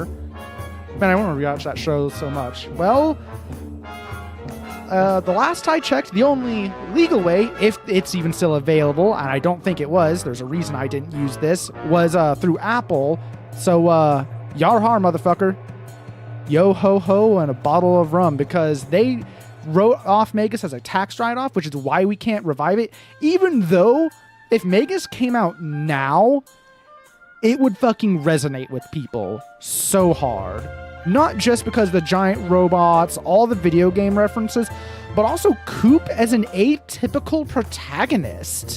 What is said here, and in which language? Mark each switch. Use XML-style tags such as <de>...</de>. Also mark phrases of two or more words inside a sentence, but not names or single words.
<en>Man, I want to rewatch that show so much. Well, the last I checked, the only legal way, if it's even still available, and I don't think it was, there's a reason I didn't use this, was through Apple. So, yar har, motherfucker. Yo ho ho and a bottle of rum, because they wrote off Magus as a tax write-off, which is why we can't revive it. Even though, if Magus came out now, it would fucking resonate with people so hard. Not just because the giant robots, all the video game references, but also Coop as an atypical protagonist.</en>